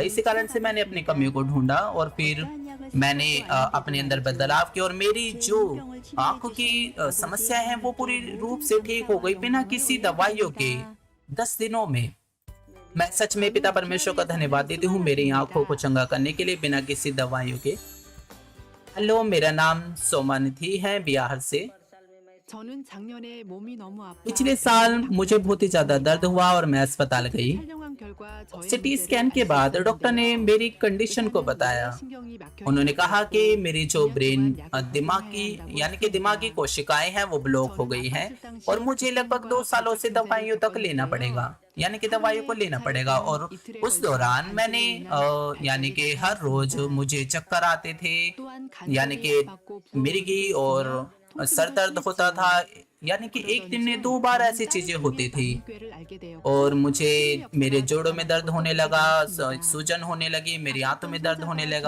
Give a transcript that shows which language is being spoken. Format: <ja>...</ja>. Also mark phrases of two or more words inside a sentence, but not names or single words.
<hi>इसी कारण से मैंने अपनी कमियों को ढूंढा और फिर मैंने अपने अंदर बदलाव किया और मेरी जो आंखों की समस्या है वो पूरी रूप से ठीक हो गई बिना किसी दवाइयों के 10 दिनों में। मैं सच में पिता परमेश्वर का धन्यवाद देती हूँ मेरी आंखों को चंगा करने के लिए बिना किसी दवाइयों के। हेलो, मेरा नाम सोमानिधि है, बिहार से।</hi> <ko>저는 작년에 몸이 너무 아파</ko> <hi>पिछले साल मुझे बहुत ही ज्यादा दर्द हुआ और मैं अस्पताल गई।</hi> <ko>촬영한 결과 저의</ko> <en>CT scan</en> <hi>के बाद डॉक्टर ने मेरी कंडीशन को बताया।</hi> <ko>신경이 막혀</ko> <hi>उन्होंने कहा कि मेरी जो ब्रेन दिमागी यानी कि दिमागी कोशिकाएं हैं वो ब्लॉक हो गई हैं और मुझे लगभग 2 सालों से दवाइयों तक लेना पड़ेगा, यानी कि दवाइयों को लेना पड़ेगा। और उस दौरान मैंने यानी कि हर रोज मुझे चक्कर आते थे, यानी कि मिर्गी और सर दर्द होता था, यानी कि एक दिन में 2 बार ऐसी चीजें होती थी और मुझे मेरे जोड़ों में दर्द होने लगा, सूजन होने लगी, मेरी आंतों में दर्द होने लगा।</hi>